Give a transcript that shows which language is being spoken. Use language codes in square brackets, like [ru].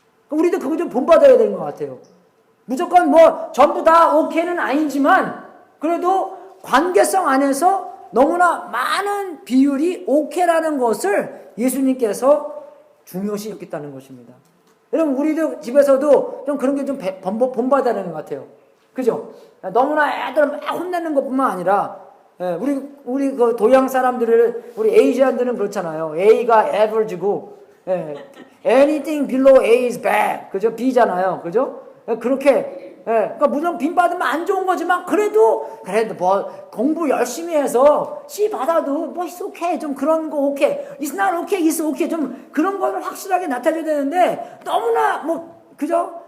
[ko] 우리도 그거 좀 본받아야 되는 것 같아요. 무조건 뭐 전부 다 오케이는 아니지만 그래도 관계성 안에서 너무나 많은 비율이 오케이라는 것을 예수님께서 중요시 여겼다는 것입니다. 여러분 우리도 집에서도 좀 그런 게 좀 본받아야 되는 것 같아요. 그죠? 너무나 애들 막 혼내는 것뿐만 아니라 우리 그 도양 사람들을 우리 에이지안들은 그렇잖아요. A가 [en] average고 anything below A is bad. [ko] 그죠? B잖아요. 그죠? 그렇게 그러니까 물론 빈 받으면 안 좋은 거지만 그래도 뭐 공부 열심히 해서 C 받아도 뭐 [en] it's okay [ko] 좀 그런 거 오케이 [en] it's not okay it's okay [ko] 좀 그런 거를 확실하게 나타내야 되는데 너무나 뭐 그죠?